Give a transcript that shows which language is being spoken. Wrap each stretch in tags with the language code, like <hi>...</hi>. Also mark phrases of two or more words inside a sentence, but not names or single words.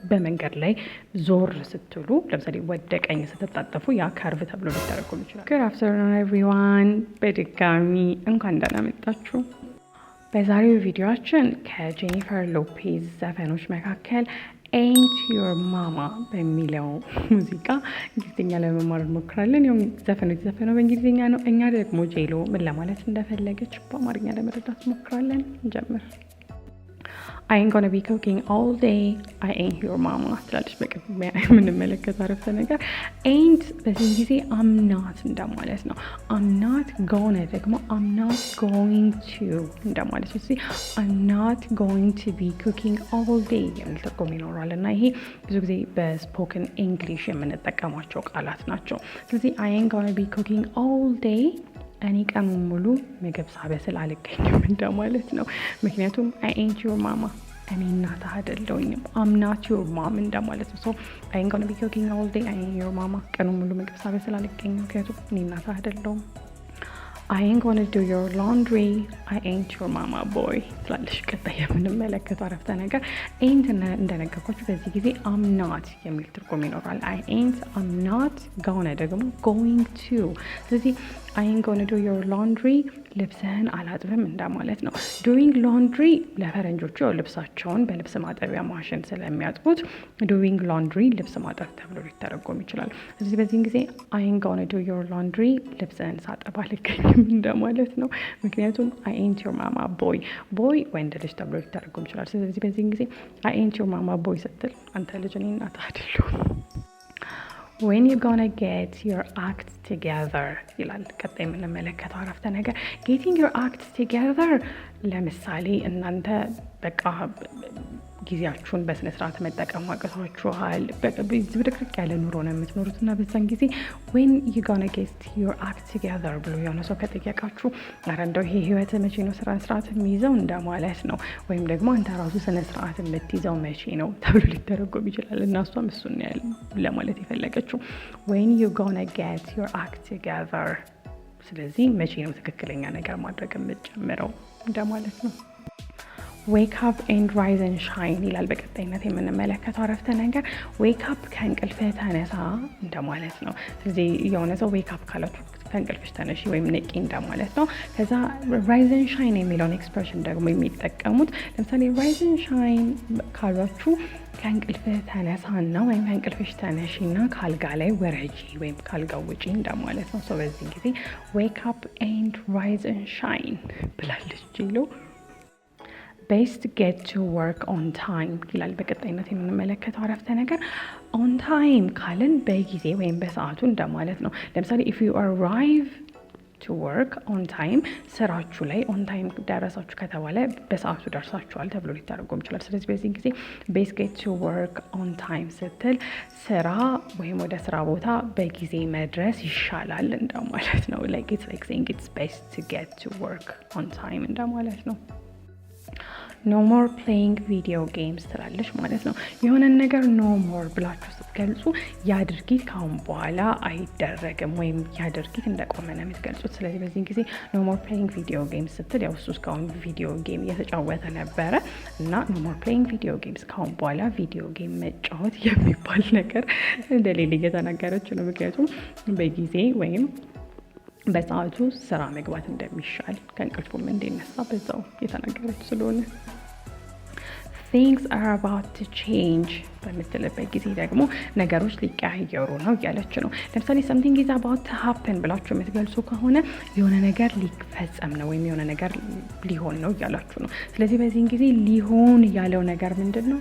<am>በመንገድ ላይ ዞር ስትሉ ለምሳሌ ወደ ቀኝ ስትታጠፉ ያ ከርቭ ተብሎ ሊተረጎም ይችላል።</am> <en>Good afternoon everyone</en> <am>በድጋሚ እንኳን ደህና መጣችሁ። በዛሬው ቪዲዮአችን ከጄኒፈር ሎፔዝ ዘፈኖች መካከል aint your mama በሚለው ሙዚቃ እንግሊዝኛ ለመማር እንሞክራለን። ያው ዘፈነው በእንግሊዝኛ ነው። እኛ ደግሞ ጄሎ ምን ለማለት እንደፈለገች በአማርኛ ለመረዳት እንሞክራለን። እንጀምር።</am> <en>I ain't gonna be cooking all day. I ain't your mama</en> <am>ትላለች በቅድሚያ የምንመለከተው አረፍተ ነገር።</am> <en>ain't</en> <am>በዚህ ጊዜ</am> <en>I'm not</en> <am>እንደማለት ነው።</am> <en>I'm not gonna ደግሞ I'm not going to</en> <am>እንደማለት ነው።</am> <en>I'm not going to be cooking all day</en> <am>የሚል ትርጉም ይኖራል እና ይሄ ብዙ ጊዜ በስፖክን ኢንግሊሽ የምንጠቀማቸው ቃላት ናቸው። ስለዚህ</am> <en>I ain't gonna be cooking all day</en> <am>እኔ ቀኑን ሙሉ ምግብ ሳበስል አልገኝም እንደማለት ነው። ምክንያቱም</am> <en>I ain't your mama</en> <am>እኔ እናትህ አይደለሁኝም።</am> <en>I'm not your mom</en> <am>እንደማለት ነው።</am> <en>So I ain't gonna be cooking all day. I ain't your mama</en> <am>ቀኑን ሙሉ ምግብ ሳበስል አልገኝም ምክንያቱም እኔ እናትህ አይደለሁም።</am> <en>I ain't gonna do your laundry. I ain't your mama boy</en> <am>ትላለች ቀጣይ የምንመለከተው አረፍተ ነገር።</am> <en>ain't</en> <am>እንደነገርኳችሁ በዚህ ጊዜ</am> <en>I'm not</en> <am>የሚል ትርጉም ይኖራል።</am> <en>I ain't I'm not gonna ደግሞ going to</en> <am>ስለዚህ</am> <en>I ain't gonna do your laundry</en> <am>ልብስህን አላጥብም እንደማለት ነው።</am> <en>doing laundry</en> <am>ለፈረንጆቹ ልብሳቸውን በልብስ ማጠቢያ ማሽን ስለሚያጥቡት</am> <en>doing laundry</en> <am>ልብስ ማጠብ ተብሎ ሊተረጎም ይችላል። ስለዚህ በዚህ ጊዜ</am> <en>I ain't gonna do your laundry</en> <am>ልብስህን ሳጠብ አልገኝም እንደማለት ነው። ምክንያቱም</am> <en>I ain't your mama boy</en> <am>ወንድ ልጅ ተብሎ ሊተረጎም ይችላል። ስለዚህ በዚህ ጊዜ</am> <en>I ain't your mama boy</en> <am>ስትል አንተ ልጅ እኔ እናትህ አይደለሁም።</am> <en>When you gonna get your act together</en> <am>ይላል ቀጣይ የምንመለከተው አረፍተ ነገር።</am> <en>getting your act together</en> <am>ለምሳሌ እናንተ በቃ ጊዜያችሁን በስነ ስርዓት መጠቀም አቅቷችኋል። ዝብርቅርቅ ያለ ኑሮ ነው የምትኖሩት እና በዛን ጊዜ</am> <en>when you gonna get your act together</en> <am>ብሎ የሆነ ሰው ከጠየቃችሁ ኧረ እንደው ይሄ ህይወት መቼ ነው ስነ ስርዓት የሚይዘው እንደማለት ነው። ወይም ደግሞ አንተ ራሱ ስነ ስርዓት የምትይዘው መቼ ነው ተብሎ ሊተረጎም ይችላል እና እሷም እሱን ለማለት የፈለገችው</am> <en>when you gonna get your act</en> <am>together ስለዚህ መቼ ነው ትክክለኛ ነገር ማድረግ የምትጀምረው እንደማለት ነው።</am> <en>wake up and rise and shine</en> <am>ይላል በቀጣይነት የምንመለከተው አረፍተ ነገር።</am> <en>wake up</en> <am>ከእንቅልፍህ ተነሳ እንደማለት ነው። ስለዚህ የሆነ ሰው</am> <en>wake up</en> <am>ካላችሁ ከእንቅልፍሽ ተነሺ ወይም ንቂ እንደማለት ነው። ከዛ</am> <en>rise and shine</en> <am>የሚለውን ኤክስፕሬሽን ደግሞ የሚጠቀሙት ለምሳሌ</am> <en>rise and shine</en> <am>ካሏችሁ ከእንቅልፍህ ተነሳና ወይም ከእንቅልፍሽ ተነሺና ካልጋ ላይ ወረጂ ወይም ካልጋ ውጪ እንደማለት ነው። ሶ በዚህ ጊዜ</am> <en>wake up and rise and shine</en> <am>ብላለች ጄሎ።</am> <en>best get to work on time</en> <am>ይላል በቀጣይነት የምንመለከተው አረፍተ ነገር።</am> <en>on time</en> <am>ካልን በጊዜ ወይም በሰዓቱ እንደማለት ነው። ለምሳሌ</am> <en>if you arrive to work on time</en> <am>ስራችሁ ላይ</am> <en>on time</en> <am>ደረሳችሁ ከተባለ በሰዓቱ ደርሳችኋል ተብሎ ሊተረጎም ይችላል። ስለዚህ በዚህ ጊዜ</am> <en>best get to work on time</en> <am>ስትል ስራ ወይም ወደ ስራ ቦታ በጊዜ መድረስ ይሻላል እንደማለት ነው።</am> <en>like it's like saying it's best to get to work on time</en> <am>እንደማለት ነው።</am> <en>no more playing video games</en> <am>ትላለች ማለት ነው። የሆነ ነገር</am> <en>no more</en> <am>ብላችሁ ስትገልጹ ያ ድርጊት ካሁን በኋላ አይደረግም ወይም ያ ድርጊት እንደቆመ ነው የምትገልጹት። ስለዚህ በዚህ ጊዜ</am> <en>no more playing video games</en> <am>ስትል ያው እሱ እስካሁን</am> <en>video game</en> <am>እየተጫወተ ነበረ እና</am> <en>no more playing video games</en> <am>ካሁን በኋላ</am> <en>video game</en> <am>መጫወት የሚባል ነገር እንደሌለ እየተናገረች ነው። ምክንያቱም በጊዜ ወይም በሰዓቱ ስራ መግባት እንደሚሻል ከእንቅልፉም እንዲነሳ በዛው የተናገረች ስለሆነ</am> <en>things are about to change</en> <am>በምትልበት ጊዜ ደግሞ ነገሮች ሊቀያየሩ ነው እያለች ነው። ለምሳሌ</am> <en>something is about to happen</en> <am>ብላችሁ የምትገልጹ ከሆነ የሆነ ነገር ሊፈጸም ነው ወይም የሆነ ነገር ሊሆን ነው እያላችሁ ነው። ስለዚህ በዚህ ጊዜ ሊሆን ያለው ነገር ምንድን ነው?</am>